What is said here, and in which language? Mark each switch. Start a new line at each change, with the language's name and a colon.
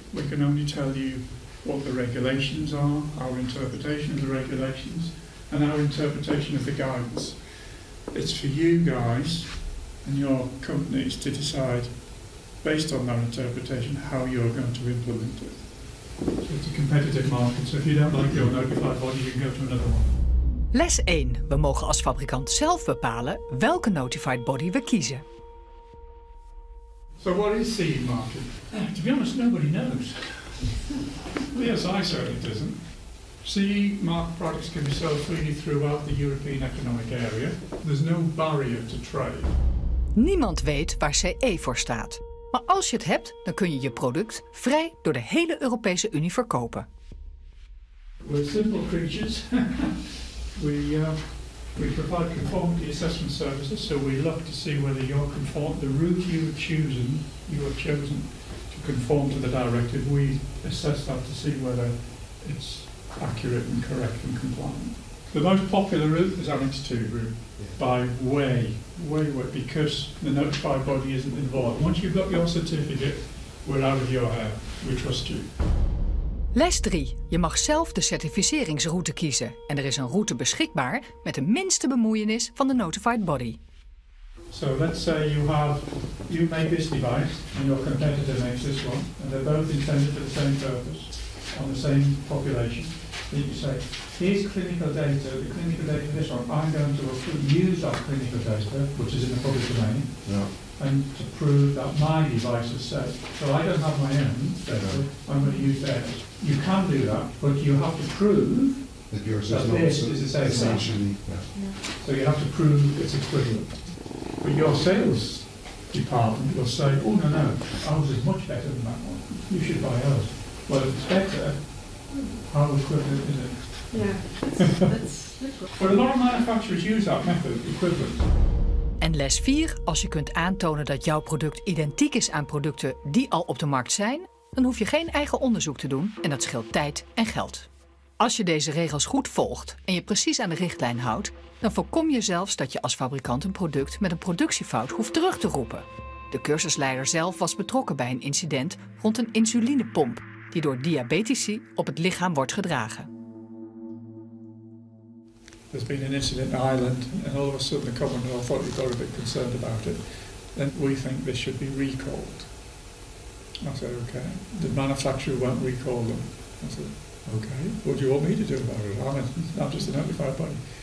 English: We can only tell you what the regulations are, our interpretation of the regulations, and our interpretation of the guidance. It's for you guys and your companies to decide, based on that interpretation, how you're going to implement it. So it's a competitive market, so if you don't like your notified body, you can go to another one.
Dutch: Les 1. We mogen als fabrikant zelf bepalen welke Notified Body we kiezen.
English: So what is CE marking? To be honest, nobody knows. BSI certainly doesn't. CE marked products can be sold freely throughout the European Economic Area. There's no barrier to trade.
Dutch: Niemand weet waar CE voor staat. Maar als je het hebt, dan kun je je product vrij door de hele Europese Unie verkopen.
English: We're simple creatures. We provide conformity assessment services, so we look to see whether the route you have chosen to conform to the directive. We assess that to see whether it's accurate and correct and compliant. The most popular route is Annex 2 route, by way, because the notified body isn't involved. Once you've got your certificate, we're out of your hair. We trust you.
Dutch: Les 3. Je mag zelf de certificeringsroute kiezen. En er is een route beschikbaar met de minste bemoeienis van de Notified Body.
English: So let's say you make this device and your competitor makes this one, and they're both intended for the same purpose, on the same population. Then you say, here's clinical data, the clinical data for this one, I'm going to use that clinical data, which is in the public domain, and to prove that my device is safe. So I don't have my own data, I'm going to use theirs. You can do that, but you have to prove That yours is That not this is the same essentially. So you have to prove it's equivalent. But your sales department will say, oh no, ours is much better than that one. You should buy ours. Well, if it's better, how equivalent is it? Yeah, that's But a lot of manufacturers use that method, equivalent.
Dutch: En les 4, als je kunt aantonen dat jouw product identiek is aan producten die al op de markt zijn, dan hoef je geen eigen onderzoek te doen en dat scheelt tijd en geld. Als je deze regels goed volgt en je precies aan de richtlijn houdt, dan voorkom je zelfs dat je als fabrikant een product met een productiefout hoeft terug te roepen. De cursusleider zelf was betrokken bij een incident rond een insulinepomp die door diabetici op het lichaam wordt gedragen.
English: There's been an incident in Ireland, and all of a sudden the Commonwealth Authority got a bit concerned about it, and we think this should be recalled. I said, okay. The manufacturer won't recall them. I said, okay, what do you want me to do about it? I'm just a notified body.